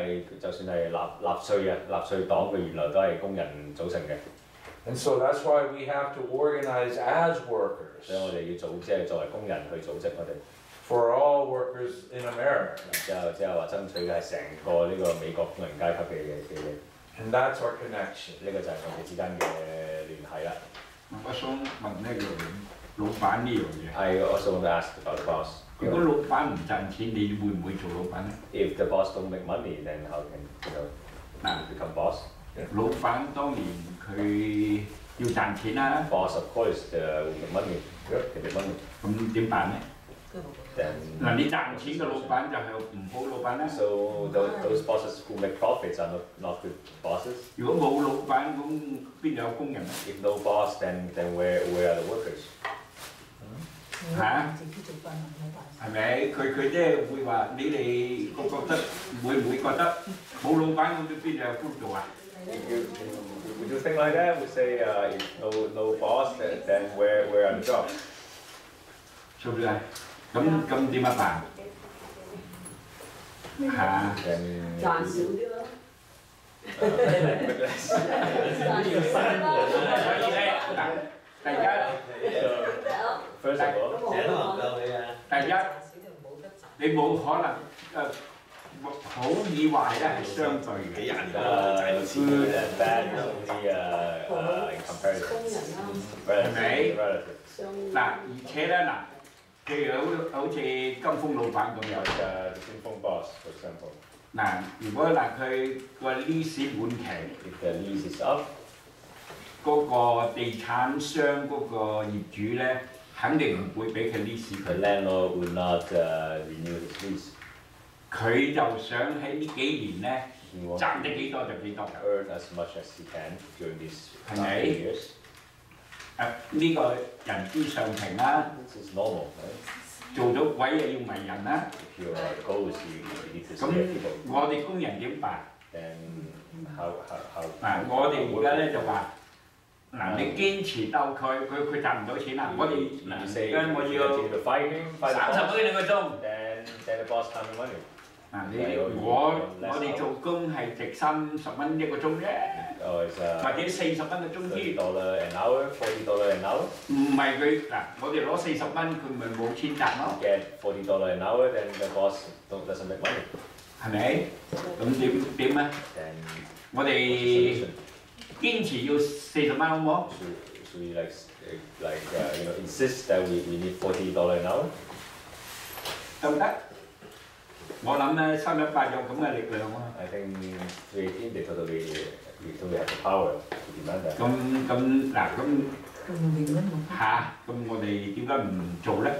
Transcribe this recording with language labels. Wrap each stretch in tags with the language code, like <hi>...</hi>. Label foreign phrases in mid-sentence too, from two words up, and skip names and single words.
<en>And so that's why we have to organize as workers. For all workers in America. And that's our connection.</en> <yue>我想問呢個老闆呢樣嘢。</yue> <en>I also want to ask about the boss.</en> <yue>如果老闆唔賺錢，你會唔會做老闆咧</yue> <en>If the boss don't make money, then how can you become boss?</en> <yue>老闆當然佢要賺錢啦。</yue> <en>Boss, of course, will make money. They make money.</en> <yue>咁點辦咧嗱，你賺錢嘅老闆就係唔好老闆啦。</yue> <en>So those bosses who make profits are not good bosses.</en> <yue>如果冇老闆，咁邊有工人咧</yue> <en>If no boss, then where are the workers?</en> <yue>嚇？係咪？佢即係會話你哋覺得會唔會覺得冇老闆咁邊有工做啊？</yue> <en>Would you think like that? Would say if no boss, then where are the jobs?</en> <yue>係唔係？咁點啊辦？嚇？賺少啲咯。所以咧，嗱，第一</yue> <en>First of all,</en> <yue>第一，你冇可能好與壞咧係相對嘅。</yue> <en>good and bad is only in comparison.</en> <yue>係咪？</yue> <en>Relative.</en> <yue>嗱，而且咧嗱，譬如好似金豐老闆咁樣</yue> <en>Zishun boss, for example.</en> <yue>嗱，如果嗱佢個 lease 滿期，</yue> <en>If the lease is up,</en> <yue>嗰個地產商嗰個業主咧，肯定唔會俾佢 lease</yue> <en>the</en> <yue>佢。</yue> <en>landlord will not renew his lease.</en> <yue>佢就想喺呢幾年咧</yue> <en>He wants</en> <yue>賺得幾多就幾多</yue> <en>to earn as much as he can during these</en> <yue>係咪？</yue> <en>few years.</en> <yue>呢個人之常情啦，</yue> <en>This is normal, right?</en> <yue>做咗鬼又要迷人啦。</yue> <en>If your goal is you need to</en> <yue>咁</yue> <en>scare people,</en> <yue>我哋工人點辦？</yue> <en>then how</en> <yue>嗱，我哋而家咧就話，嗱你堅持鬥佢賺唔到錢啦，我哋</yue> <en>you say</en> <yue>而家我</yue> <en>you</en> <yue>要</yue> <en>continue to fight him, fight the</en> <yue>30</yue> <en>boss,</en> <yue>蚊2個鐘。</yue> <en>then the boss can't make money.</en> <yue>嗱我哋做工係值30蚊1個鐘啫，</yue> <en>Or it's</en> <yue>或者40蚊個鐘添。</yue> <en>$30 an hour, $40 an hour.</en> <yue>唔係佢嗱，我哋攞40蚊，佢咪冇錢賺咯，</yue> <en>Get $40 an hour, then the boss doesn't make money.</en> <yue>係咪？咁點啊？</yue> <en>Then</en> <yue>我</yue> <en>what's the</en> <yue>哋</yue> <en>solution?</en> <yue>堅持要40蚊好唔好？</yue> <en>Should we insist that we need $40 an hour?</en> <yue>得唔得？我諗咧318有咁嘅力量啊！</yue> <en>I think 318 they totally have the power to demand that.</en> <yue>咁嗱咁我哋點解唔做咧？</yue>